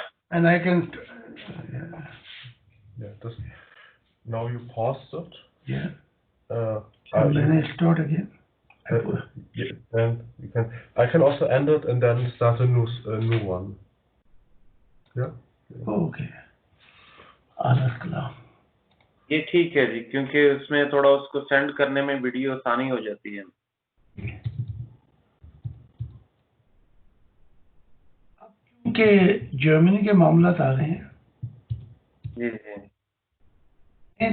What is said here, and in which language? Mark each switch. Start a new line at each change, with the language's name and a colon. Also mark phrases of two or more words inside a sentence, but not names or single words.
English: And I can... now you pause it. Yeah. And then I start again. Then you can. I can also end it and then start a new one. Yeah.
German: Okay. Alles klar.
Urdu: یہ ٹھیک ہے جی، کیونکہ اس میں تھوڑا اس کو سینڈ کرنے میں ویڈیو آسانی ہو جاتی ہے. کیونکہ جرمنی کے معاملات آ رہے ہیں جی جی،